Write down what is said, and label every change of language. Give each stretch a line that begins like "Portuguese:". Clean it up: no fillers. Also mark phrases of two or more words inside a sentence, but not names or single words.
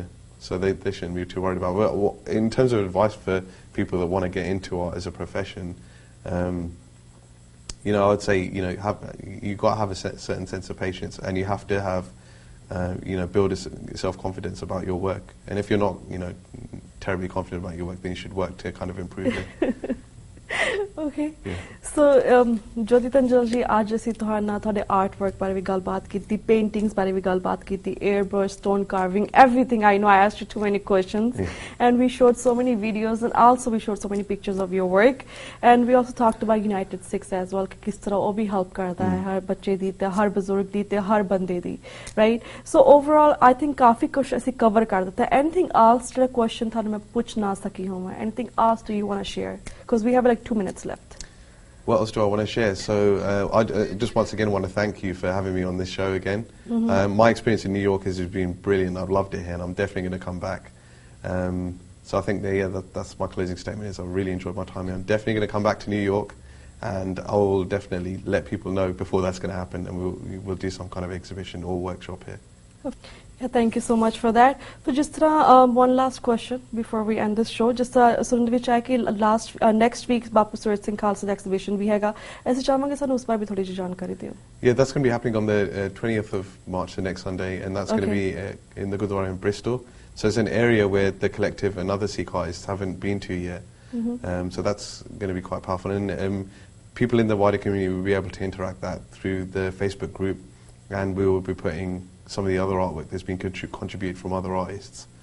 English: So they shouldn't be too worried about it. Well, in terms of advice for people that want to get into art as a profession, you know, I would say, you know, you've got to have a certain sense of patience, and you have to have, you know, build a self-confidence about your work. And if you're not, you know, terribly confident about your work, then you should work to kind of improve it. Okay. Yeah. So Joti Dhanjal ji,
Punjabi: आज ਅਸੀਂ ਤੁਹਾਡੇ ਨਾਲ ਤੁਹਾਡੇ
English: art work
Punjabi: ਬਾਰੇ ਵੀ ਗੱਲਬਾਤ ਕੀਤੀ, ਪੇਂਟਿੰਗਸ ਬਾਰੇ ਵੀ ਗੱਲਬਾਤ ਕੀਤੀ,
English: airbrush, stone carving, everything. I know I asked you too many questions, and we showed so many videos, and also we showed so many pictures of your work, and we also talked about United Sikhs as well,
Punjabi: ਕਿ ਕਿਸ ਤਰ੍ਹਾਂ ਉਹ ਵੀ help ਕਰਦਾ ਹੈ ਹਰ ਬੱਚੇ ਦੀ ਤੇ ਹਰ ਬਜ਼ੁਰਗ ਦੀ ਤੇ ਹਰ ਬੰਦੇ ਦੀ,
English: right? So overall I think
Punjabi: ਕਾਫੀ ਕੁਝ ਅਸੀਂ ਕਵਰ ਕਰ ਦਿੱਤਾ.
English: Anything else
Punjabi: ਜਿਹੜਾ question ਤੁਹਾਨੂੰ ਮੈਂ ਪੁੱਛ ਨਾ ਸਕੀ ਹੋਵਾਂ?
English: Anything else do you want to share? Because we have like 2 minutes left. What else do I want to share? So I just once again want to thank you for having me on this show again. My experience in New York has been brilliant. I've loved it here, and I'm definitely going to come back. So I think that's my closing statement. Is I've really enjoyed my time here. I'm definitely going to come back to New York, and I will definitely let people know before that's going to happen, and we'll do some kind of exhibition or workshop here. Yeah, thank you so much for that. So just one last question before we end this show.
Punjabi: Just ਸੁਣਨ ਵਿੱਚ ਆਇਆ ਕਿ
English: next week
Punjabi: ਬਾਪੂ ਸੂਰਤ ਸਿੰਘ ਖਾਲਸਾ exhibition ਵੀ ਹੈਗਾ, ਅਸੀਂ ਚਾਹਾਂਗੇ ਸਾਨੂੰ ਉਸ ਬਾਰੇ ਵੀ ਥੋੜੀ ਜਿਹੀ ਜਾਣਕਾਰੀ ਦਿਓ.
English: Yeah, that's going to be happening on the 20th of March, the next Sunday, and that's going to be in the Gurdwara in Bristol. So it's an area where the collective and other Sikh artists haven't been to yet. So that's going to be quite powerful, and people in the wider community will be able to interact that through the Facebook group, and we will be putting some of the other artwork that's been contributed from other artists.